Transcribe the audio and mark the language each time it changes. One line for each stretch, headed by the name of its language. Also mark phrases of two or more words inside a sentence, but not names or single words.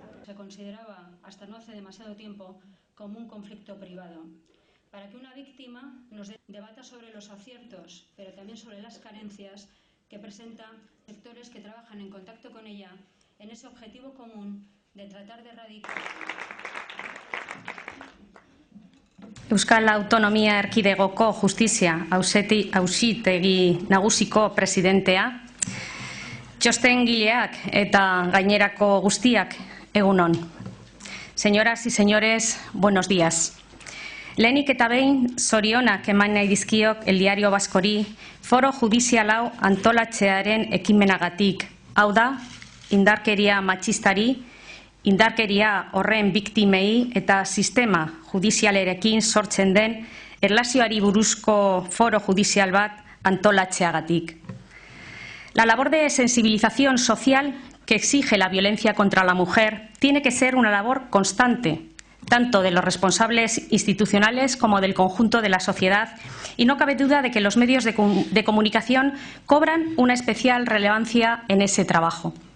Spanish: se consideraba, hasta no hace demasiado tiempo, como un conflicto privado. Para que una víctima nos debata sobre los aciertos, pero también sobre las carencias que presentan sectores que trabajan en contacto con ella en ese objetivo común de tratar de erradicar.
Basque: Euskal Autonomia Erkidegoko Justizia Auzitegi Nagusiko presidentea, txostengileak eta gainerako guztiak, egunon.
Spanish: Señoras y señores, buenos días.
Basque: Lehenik eta behin, zorionak eman nahi dizkiok El Diario Baskori foro judizial hau antolatzearen ekimenagatik. Hau da, indarkeria matxistari, indarkeria horren biktimei eta sistema judizialerekin sortzen den erlazioari buruzko foro judizial bat antolatzeagatik.
Spanish: La labor de sensibilización social que exige la violencia contra la mujer tiene que ser una labor constante, tanto de los responsables institucionales como del conjunto de la sociedad, y no cabe duda de que los medios de comunicación cobran una especial relevancia en ese trabajo.